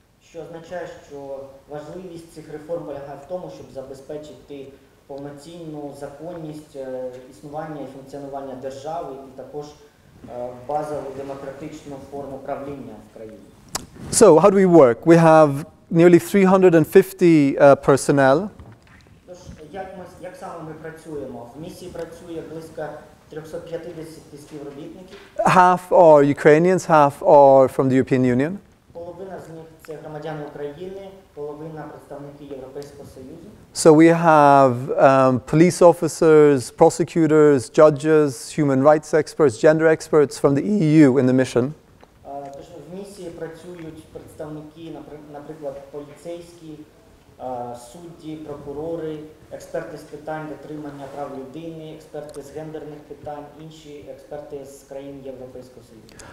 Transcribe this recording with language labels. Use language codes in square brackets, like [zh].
[uk] Що означає, що важливість цих реформ полягає в тому, щоб забезпечити повноцінну законність існування і функціонування держави і також базову демократичну форму правління в країні. [en] So, how do we work? We have nearly 350 personnel. [uk] Тож, як саме ми працюємо? В місії працює близько 350 співробітників. [en] Half are Ukrainians, half are from the European Union. [uk] Половина з них це громадяни України, половина представники Європейського Союзу. [en] So we have police officers, prosecutors, judges, human rights experts, gender experts from the EU in the mission. [uk] Тож в місії працюють представники, наприклад, поліцейські, судді, прокурори, експерти з питань дотримання прав людини, експерти з гендерних питань, інші експерти з країн Європейського Союзу.